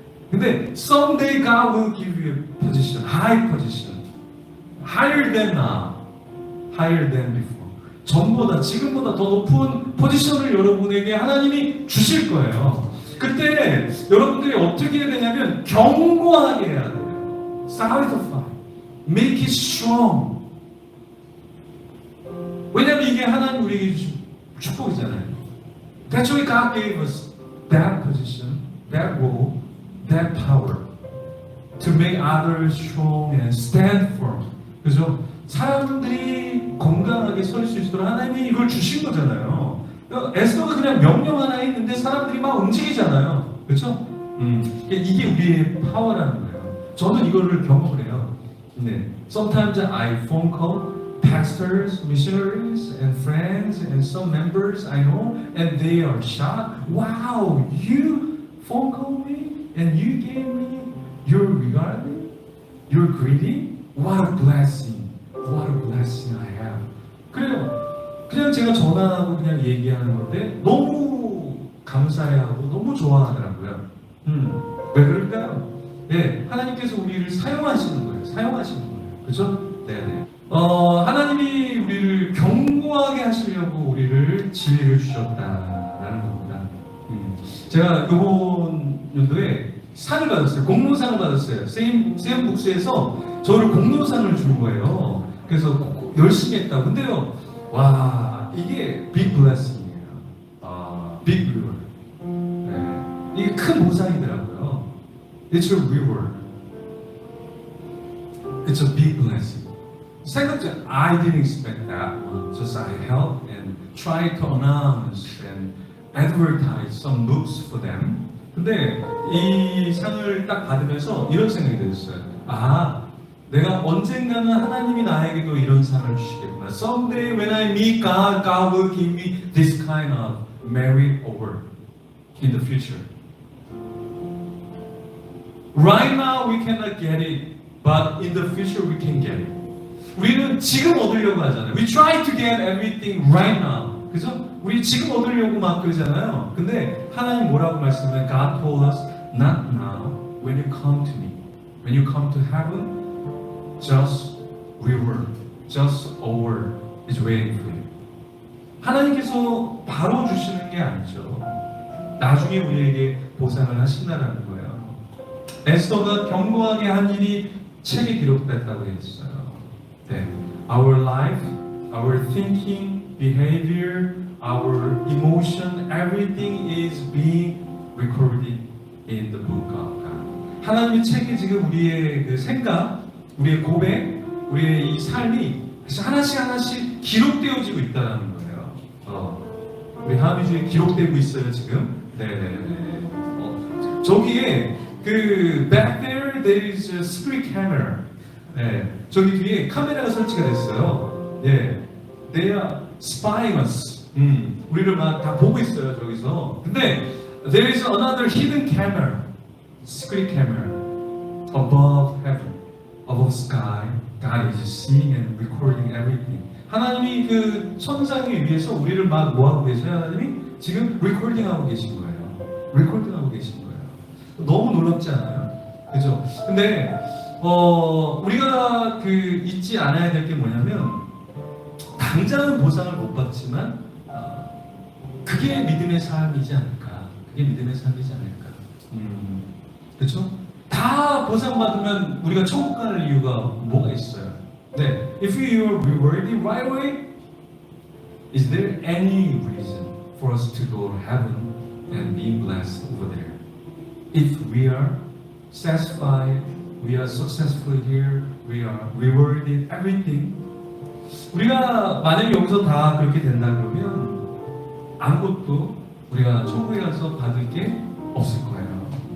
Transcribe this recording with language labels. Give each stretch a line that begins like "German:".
English: 근데 someday God will give you a position, high position, higher than now, higher than before.
Korean: 전보다 지금보다 더 높은 포지션을 여러분에게 하나님이 주실 거예요. 그때 여러분들이 어떻게 해야 되냐면 견고하게 해야 돼요.
English: solidify, make it strong.
Korean: 왜냐하면 이게 하나님 우리에게 주신 축복이잖아요.
English: That's why God gave us that position, that role, that power to make others strong and stand firm.
Korean: 그죠? 사람들이 건강하게 설 수 있도록 하나님이 이걸 주신 거잖아요. 에스더가 그냥 명령 하나 했는데 사람들이 막 움직이잖아요. 그렇죠? 이게 우리의 파워라는 거예요. 저는 이거를 경험을 해요. 네.
English: Sometimes I phone call pastors, missionaries, and friends, and some members I know, and they are shocked. Wow, you phone call me, and you gave me you're regarding, you're greedy. What a blessing. What a blessing I have.
Korean: 그래요. 그냥 제가 전화하고 그냥 얘기하는 건데 너무 감사해하고 너무 좋아하더라고요. 왜 그럴까요? 네, 하나님께서 우리를 사용하시는 거예요. 사용하시는 거예요. 그죠? 네네. 하나님이 우리를 견고하게 하시려고 우리를 진리를 주셨다라는 겁니다. 제가 이번 연도에 상을 받았어요. 공로상을 받았어요. 세임북스에서 저를 공로상을 준 거예요. 그래서 열심히 했다고. 근데요, 와, 이게 빅 블레싱이에요. 빅 리워드. 네. 이게 큰 보상이더라고요.
English: It's a reward. It's a big blessing. Second, I didn't expect that one. Just I helped and tried to announce and advertise some books for them.
Korean: 근데 이 상을 딱 받으면서 이런 생각이 들었어요. 아, 내가 언젠가는 하나님이 나에게도 이런 상을 주시겠구나.
English: Someday when I meet God, God will give me this kind of merit award in the future. Right now we cannot get it, but in the future we can get it.
Korean: 우리는 지금 얻으려고 하잖아요.
English: We try to get everything right now.
Korean: 그죠? 우리 지금 얻으려고 막 그러잖아요. 근데 하나님 뭐라고 말씀하면
English: God told us, not now. When you come to me, when you come to heaven, just reward, just a word is waiting for you.
Korean: 하나님께서 바로 주시는 게 아니죠. 나중에 우리에게 보상을 하신다는 거예요. 에스더가 견고하게 한 일이 책에 기록됐다고 했어요. 네.
English: Our life, our thinking, behavior, our emotion, everything is being recorded in the book of God.
Korean: 하나님의 책에 지금 우리의 그 생각, 우리의 고백, 우리의 이 삶이 하나씩 기록되어지고 있다는 거예요. 우리 하미주에 기록되고 있어요 지금. 네네네. 저기에 그
English: back there is a spirit camera.
Korean: 네, 저기 뒤에 카메라가 설치가 됐어요.
English: 예, they are spying us.
Korean: 우리를 막 다 보고 있어요 저기서.
English: 근데 there is another hidden camera, secret camera above heaven, above sky. God is seeing and recording everything.
Korean: 하나님이 그 천상 위에서 우리를 막 뭐하고 계세요? 하나님이 지금 리코딩하고 계신 거예요. 리코딩하고 계신 거예요. 너무 놀랍지 않아요? 그죠? 근데 우리가 그 잊지 않아야 될 게 뭐냐면 당장은 보상을 못 받지만 그게 믿음의 삶이지 않을까? 그게 믿음의 삶이지 않을까? 그렇죠? 다 보상받으면 우리가 천국 가는 이유가 뭐가 있어요?
English: 네, if you are rewarded right away, is there any reason for us to go to heaven and be blessed over there? If we are satisfied, we are successful here, we are rewarded, everything.
Korean: 우리가 만약에 여기서 다 그렇게 된다 그러면 아무것도 우리가 천국에 가서 받을 게 없을 거예요.